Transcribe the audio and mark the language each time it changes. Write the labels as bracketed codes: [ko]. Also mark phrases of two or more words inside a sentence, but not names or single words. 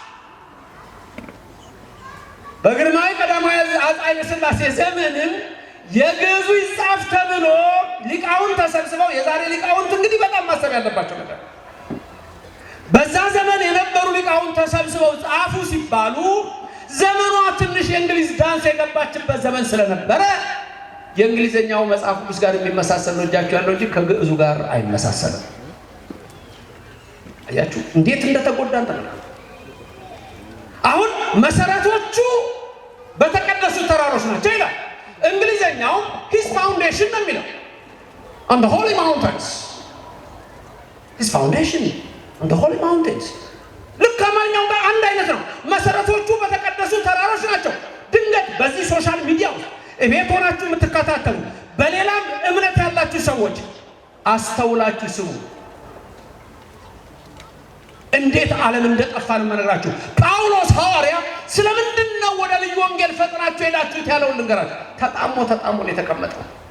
[am] በግርማዊ ቀዳማዊ አፄ ኃይለ ሥላሴ ዘመንም የግዕዙ ይጻፍ ተብሎ ሊቃውንት ተሰብስበው የዛሬ ሊቃውንት እንግዲህ በጣም ማሰብ ያለባቸው ነገር በዛ ዘመን የነበሩ ሊቃውንት ተሰብስበው ጻፉ ሲባሉ ዘመኗ ትንሽ የእንግሊዝ ዳንስ የገባችበት ዘመን ስለነበረ የእንግሊዘኛው መጽሐፍ ቅዱስ ጋር የሚመሳሰል ነው እጃቸው ያለው እንጂ ከግዕዙ ጋር አይመሳሰልም አያችሁ እንዴት እንደተጎዳን ተመልከቱ አሁን መሰረቶቹ በተቀደሱ ተራሮች ናቸው ይላል እንግሊዘኛው [en] his foundation [am] ነው የሚለው [en] on the holy mountains his foundation on the holy mountains [am] ልክ አማርኛው ጋር አንድ አይነት ነው መሰረቶቹ በተቀደሱ ተራሮች ናቸው ድንገት በዚህ [en] social media [am] እቤት ሆናችሁ የምትከታተሉ በሌላም እምነት ያላችሁ ሰዎች አስተውላችሁ ስሙ እንዴት ዓለም እንደጠፋን መነግራችሁ ጳውሎስ ሐዋርያ ስለምንድን ነው ወደ ልዩ ወንጌል ፈጥናችሁ ሄዳችሁት ያለውን ልንገራችሁ ተጣሞ ነው የተቀመጠው